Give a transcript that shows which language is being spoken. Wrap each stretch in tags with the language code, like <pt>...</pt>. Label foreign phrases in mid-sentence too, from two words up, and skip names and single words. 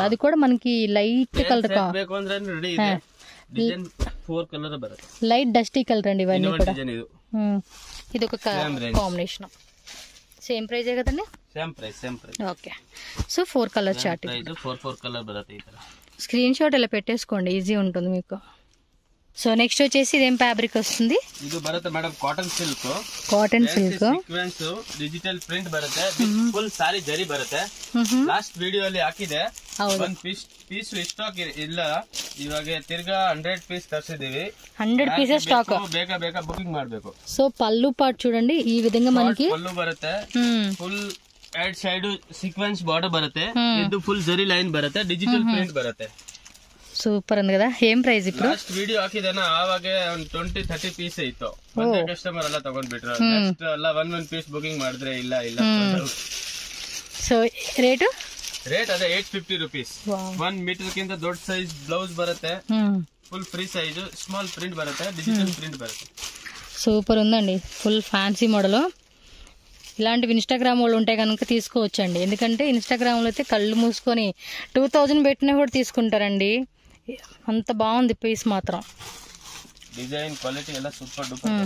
<te>అది కూడా మనకి</te> <en>light colour, light dusty colour</en> <te>అండి ఇవన్నీ కూడా. ఇది ఒక కాంబినేషన్. సేమ్ ప్రైజే కదండి? ఓకే. సో 4</te> <en>colour chart. screen shot</en> <te>ఇలా పెట్టేసుకోండి, ఈజీ ఉంటుంది మీకు.</te> <en>so next</en> <te>వచ్చేసి ఇదేం ఫ్యాబ్రిక్ వస్తుంది?</te> <kn>ಇದು ಬರುತ್ತೆ ಮೇಡಮ್</kn> <en>cotton silk.</en> <kn>ಸೀಕ್ವೆನ್ಸ್</kn> <en>digital print</en> <kn>ಬರುತ್ತೆ, ಫುಲ್ ಸಾರಿ ಜರಿ ಬರುತ್ತೆ.</kn> <en>last video</en> <kn>ಅಲ್ಲಿ ಹಾಕಿದೆ. ಒಂದ್ ಪೀಸ್ ಸ್ಟಾಕ್ ಇಲ್ಲ, ಇವಾಗ ತಿರ್ಗಾ 100 ಪೀಸ್ ತರಿಸಿದೀವಿ.</kn> <en>100 pieces stock.</en> <kn>ಬೇಗ ಬುಕಿಂಗ್ ಮಾಡಬೇಕು.</kn> <te>సో పళ్ళు పార్ట్ చూడండి ఈ విధంగా మనకి</te> <kn>పళ్ళు బರುತ್ತೆ, ఫుల్ ಎಡ್</kn> <en>side sequence border</en> <kn>ಬರುತ್ತೆ, ಇದು ಫುಲ್ ಜರಿ ಲೈನ್ ಬರುತ್ತೆ,</kn> <en>digital print</en> <kn>ಬರುತ್ತೆ.</kn> <te>సూపర్ ఉంది కదా. ఏం ప్రైస్ ఇప్పుడు?</te> <en>last video</en> <kn>ಹಾಕಿದೇನ ಆವಾಗ 20-30 ಪೀಸ್ ಇತ್ತು. ಒಂದೇ ಕಸ್ಟಮರ್ ಎಲ್ಲ ತಗೊಂಡ್ಬಿಟ್ರು. ನೆಕ್ಸ್ಟ್ ಎಲ್ಲ 1</kn> <en>piece booking</en> <kn>ಮಾಡಿದ್ರೆ ಇಲ್ಲ.</kn> <en>so rate</en> <kn>ಅದೇ 850 ರೂಪೀಸ್. 1 ಮೀಟರ್ ಕಿಂತ ದೊಡ್ಡ</kn> <en>size blouse</en> <kn>ಬರುತ್ತೆ,</kn> <en>full free size, small print</en> <kn>ಬರುತ್ತೆ,</kn> <en>digital print</en> <kn>ಬರುತ್ತೆ.</kn> <te>సూపర్ ఉందండి,</te> <en>full fancy model.</en> <te>ఇలాంటివి ఇన్స్టాగ్రామ్ వాళ్ళు ఉంటే కనుక తీసుకోవచ్చండి. ఎందుకంటే ఇన్స్టాగ్రామ్ లో అయితే కళ్ళు మూసుకొని 2000 పెట్టినా కూడా తీసుకుంటారండి. అంత బాగుంది పీస్ మాత్రం.</te> <en>design quality</en> <te>ఎలా</te> <en>super duper.</en>